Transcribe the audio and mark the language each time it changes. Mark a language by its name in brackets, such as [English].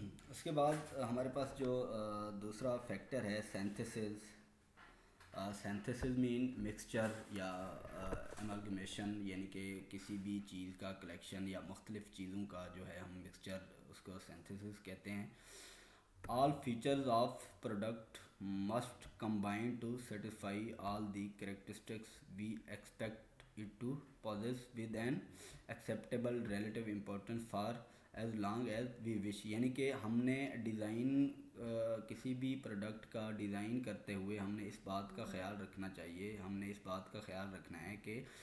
[Urdu] اس کے بعد ہمارے پاس جو دوسرا فیکٹر ہے سینتھسز. سینتھسز مین مکسچر یا امالگمیشن، یعنی کہ کسی بھی چیز کا کلیکشن یا مختلف چیزوں کا جو ہے ہم مکسچر، اس کو سینتھسز کہتے ہیں. [English] All features of product must combine to satisfy all the characteristics we expect it to possess with an acceptable relative importance for as long as we wish. [Urdu] یعنی کہ ہم نے ڈیزائن کسی بھی پروڈکٹ کا ڈیزائن کرتے ہوئے ہم نے اس بات کا خیال رکھنا چاہیے، ہم نے اس بات کا خیال رکھنا ہے کہ